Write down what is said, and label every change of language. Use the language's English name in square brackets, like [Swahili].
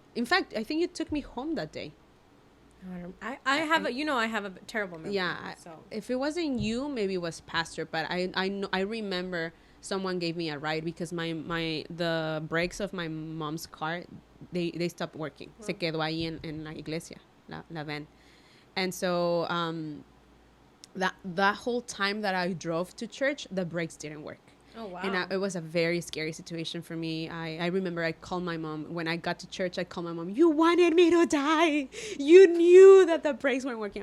[English] In fact, I think you took me home that day. I have I have a terrible memory. Yeah. So If it wasn't you, maybe it was Pastor, but I remember someone gave me a ride because the brakes of my mom's car, they stopped working. Oh. [Spanish] Se quedó ahí en la iglesia, la van. [English] And so that whole time that I drove to church, the brakes didn't work. oh wow. And it was a very scary situation for me. I remember I called my mom. When I got to church, I called my mom, you wanted me to die. You knew that the brakes weren't working.